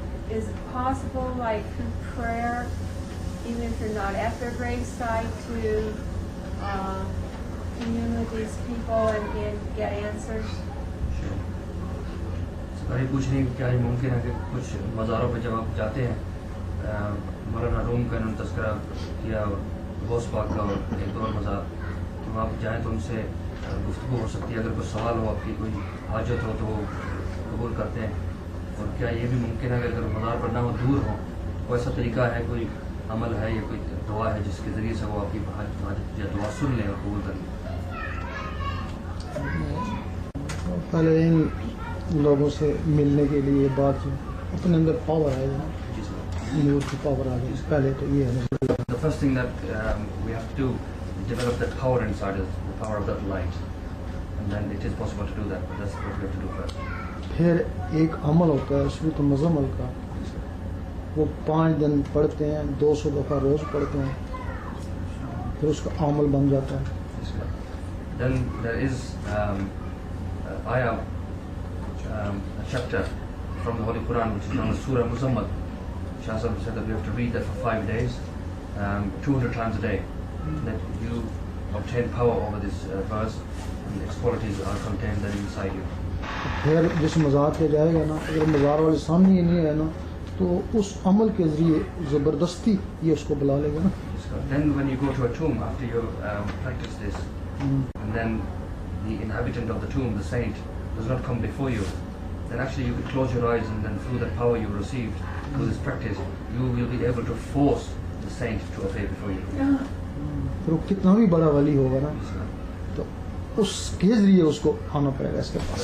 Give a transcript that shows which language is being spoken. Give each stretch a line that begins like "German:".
English: Is it possible, like through prayer, even if you're not at their gravesite, to commune with these people and get answers?
Hindi: सरकारी पूछ रही है क्या ये मुमकिन है कि कुछ मज़ारों पे जब आप जाते हैं, मौलाना रूम का इन्होंने तस्करा किया, गौस पाक का और एक और मज़ार, तो आप जाएँ तो उनसे गुफ्तगू हो सकती है, अगर कोई सवाल हो, आपकी कोई हाजत हो तो वो कबूल करते हैं। और क्या ये भी मुमकिन है कि अगर मज़ार पर ना हो, दूर हो, कोई ऐसा तरीका है, कोई अमल है या कोई दुआ है जिसके ज़रिए से वो आपकी हाजत या दुआ सुन लें और कबूल कर लें? पहले इन लोगों से मिलने के लिए बात अपने अंदर पावर आएगा ना, नूर की पावर आ जाए, पहले तो ये है।
English: The first thing that we have to develop that power inside us, the power of that light, and then it is possible to do that, but that's what we have to do first.
Hindi: फिर एक अमल होता है शुरू मुज़म्मल का, वो 5 दिन पढ़ते हैं, 200 दफ़ा रोज़ पढ़ते हैं, फिर उसका अमल बन जाता है।
English: Then there is a chapter from the Holy Quran which is known as Surah Muzammil. Shah Sahib said that we have to read that for 5 days, 200 times a day, that you obtain power over this verse and its qualities are contained then inside you.
Hindi: फिर जिस मज़ार पे जाएगा ना, अगर मज़ार वाले सामने ही नहीं है ना, तो उस अमल के ज़रिए ज़बरदस्ती ये उसको बुला लेगा ना।
English: Then when you go to a tomb after you practice this, and then the inhabitant of the tomb, the saint, does not come before you, then actually you can close your eyes and then through that power you received, through this practice, you will be able to force the saint to appear before you.
Hindi: फिर वो कितना भी बड़ा वली होगा ना, तो उसके जरिए उसको आना पड़ेगा इसके पास.